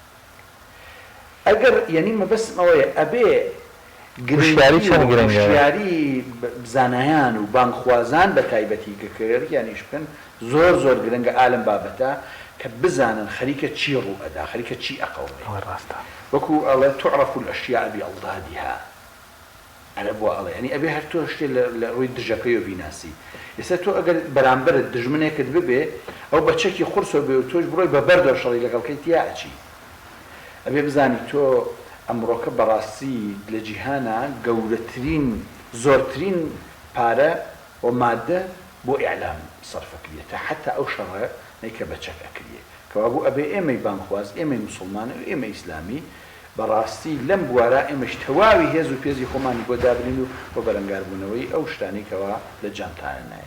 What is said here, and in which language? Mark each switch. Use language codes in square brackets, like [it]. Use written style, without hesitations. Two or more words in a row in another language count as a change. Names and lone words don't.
[ckb] ئەگەر یعنی مەبەستم ئەوەیە ئەبێ گرنگیاری بزانایان و بانخوازان بە تایبەتی کە کێریانیش بکەن زۆر زۆر گرنگە ئالم بابەتە کە بزانن خەریکە چی ڕوو ئەدا خەریکە چی ئەقەوڵێ وەکو ئەڵێ [ar] تعرف الأشياء بأضدادها [ckb] ئەرە بۆ ئەڵێ ینی ئەبێ هەر تۆ شتێ لە ڕووی دژەکەی و بیناسی ئێستا تۆ ئەگەر بەرامبەرت دژمنێکت ببێ ئەو بەچەکی قورسۆ بێ و تۆش بڕۆی بە بەردەوە شەڕی لەگەڵکەی تیا ئەچی ئەبێ بزانی تۆ ئەمڕۆکە بەڕاستی لە جیهانە گەورەترین زۆرترین پارە و مادە بۆ ئیعلام سەرفەکرێتە حتا ئەو شەڕە نەیکە بەچەک ئەکرێ کەوا بوو ئەبێ ئێمەی بانخواز ئێمەی موسڵمانە و ئێمە ئیسلامی بەڕاستی لەم بوارە ئێمەش تەواوی هێز و پێزی خۆمانی بۆ دابرین و بۆ بەرەنگاربوونەوەی ئەو شتانی کەوا لە جانتانە نایە